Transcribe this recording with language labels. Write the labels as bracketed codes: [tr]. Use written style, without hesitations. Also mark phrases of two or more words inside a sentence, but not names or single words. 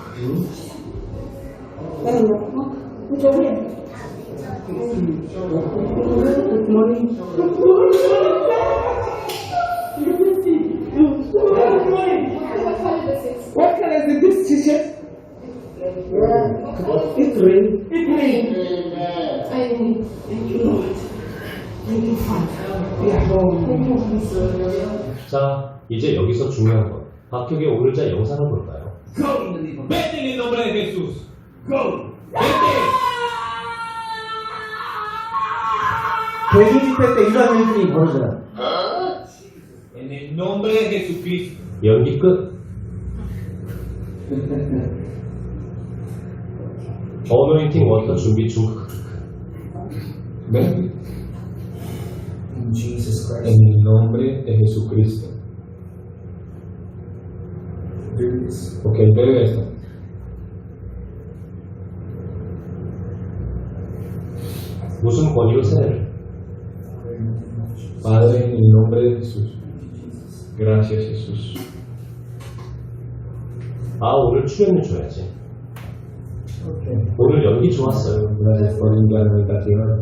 [en] What color is this t-shirt? It's green. [ko] 자, 이제 여기서 중요한 건 박혁의 오늘자 영상을 볼까요? [es] Vete en el nombre de Jesús. Go. [ko] 대중 집회 때 이런 일들이 벌어져요. [es] En el nombre de Jesucristo. [ko] 연기 끝. [en] anointing water [ko] 준비 중. [es] ¿Ven? En el nombre de Jesucristo. Ok, bebe esto. [ko] 무슨 권위로 세례를? [es] Padre, en el nombre de Jesús. Gracias, Jesús. [ko] 아, 오늘 출연료 줘야지. 오늘 연기 좋았어요. [es] Gracias por la invitación.